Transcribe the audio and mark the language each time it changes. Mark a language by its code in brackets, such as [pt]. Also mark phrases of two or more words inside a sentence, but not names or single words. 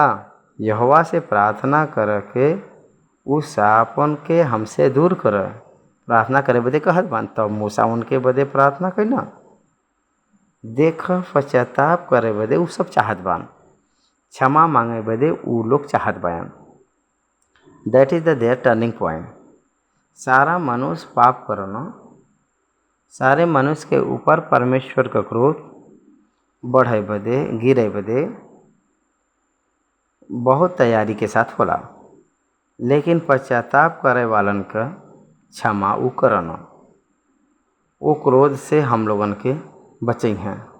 [bho] यहोवा से प्रार्थना कर के उस सापन के हमसे दूर कर। प्रार्थना करे बदे कहत बान। तब मूसा उनके बदे प्रार्थना कइना। देख पश्चाताप करे बदे उ सब चाहत बान, क्षमा मांगे बदे उ लोग चाहत बान। [en] That is the their turning point. [bho] सारा मनुष्य पाप करना, सारे मनुष्य के ऊपर परमेश्वर का क्रोध बढ़े बदे, गिरे बदे बहुत तैयारी के साथ होला। लेकिन पश्चाताप करे वालन का क्षमा उ करना, वो क्रोध से हम लोगन के बचे हैं।